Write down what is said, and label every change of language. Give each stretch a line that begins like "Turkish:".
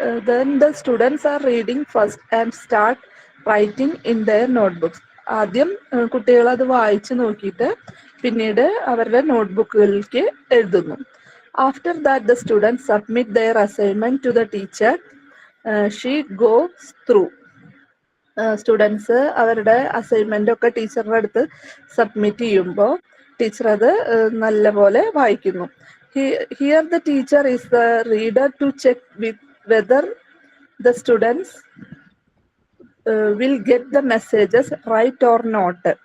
English: Then the students are reading first and start writing in their notebooks.
Malayalam: ആദ്യം കുട്ടികൾ അത് വായിച്ചു നോക്കിയിട്ട് പിന്നീട് അവരുടെ നോട്ട്ബുക്കുകളിലേക്ക് എഴുതുന്നു.
English: After that, the students submit their assignment to the teacher. She goes through.
Malayalam: Students അവരുടെ അസൈൻമെന്റ് ഒക്കെ ടീച്ചറുടെ അടുത്ത് സബ്മിറ്റ് ചെയ്യുമ്പോൾ ടീച്ചർ അത് നല്ലപോലെ വായിക്കുന്നു.
English: Here the teacher is the reader to check whether the students will get the messages right or not.